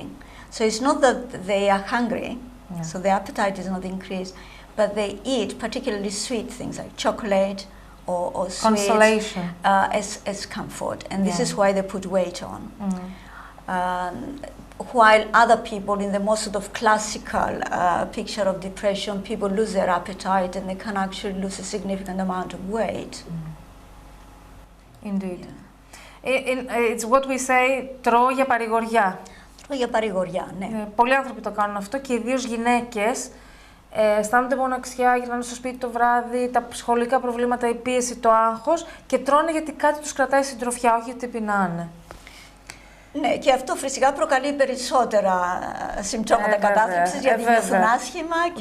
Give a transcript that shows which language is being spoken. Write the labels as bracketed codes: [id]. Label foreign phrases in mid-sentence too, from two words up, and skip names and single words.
[en] So it's not that they are hungry, so the appetite is not increased, but they eat particularly sweet things like chocolate or sweets as comfort, and this is why they put weight on. While other people, in the most sort of classical picture of depression, people lose their appetite and they can actually lose a significant amount of weight. Indeed. It's what we say, [el] τρώω για παρηγοριά. Τρώω για παρηγοριά, ναι. Πολλοί άνθρωποι το κάνουν αυτό και ιδίως γυναίκες. Αισθάνονται μοναξιά, γυρνάνε στο σπίτι το βράδυ, τα σχολικά προβλήματα, η πίεση, το άγχος και τρώνε γιατί κάτι τους κρατάει συντροφιά, όχι γιατί πεινάνε. Ναι, και αυτό φυσικά προκαλεί περισσότερα συμπτώματα κατάθλιψης, γιατί νιώθουν άσχημα και